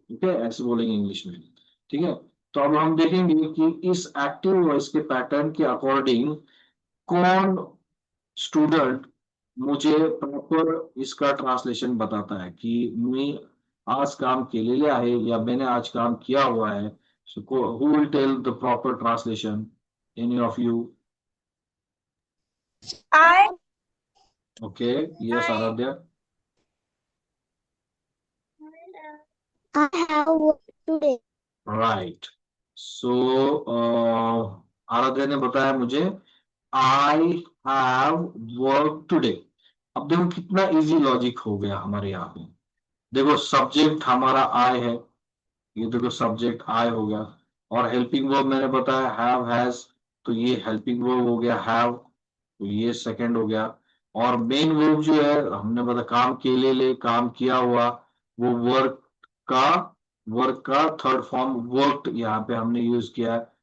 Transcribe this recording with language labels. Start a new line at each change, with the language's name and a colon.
Hindi: ठीक है, ऐसे बोलेंगे इंग्लिश में. ठीक है, तो अब हम देखेंगे कि इस एक्टिव वॉइस के पैटर्न के अकॉर्डिंग कौन स्टूडेंट मुझे प्रॉपर इसका ट्रांसलेशन बताता है कि
Marathi: मी आज काम केलेले आहे
Hindi: या मैंने आज काम किया हुआ है.
English: So who will tell the proper translation? Any of you? I Okay, yes, Aradhya. have work today. Right.
Hindi: So Aaradhya ने बताया मुझे
English: I have work today.
Hindi: अब देखो कितना इजी लॉजिक हो गया हमारे यहाँ पे. देखो सब्जेक्ट हमारा आई है, ये देखो सब्जेक्ट आई हो गया, और हेल्पिंग वर्ब मैंने बताया हैव, हैज, तो ये हेल्पिंग वर्ब हो गया हैव, तो ये सेकंड हो गया. और मेन वर्ब जो है हमने बताया काम के ले काम किया हुआ, वो का वर्क का थर्ड फॉर्म वर्कड यहाँ पे हमने यूज किया है.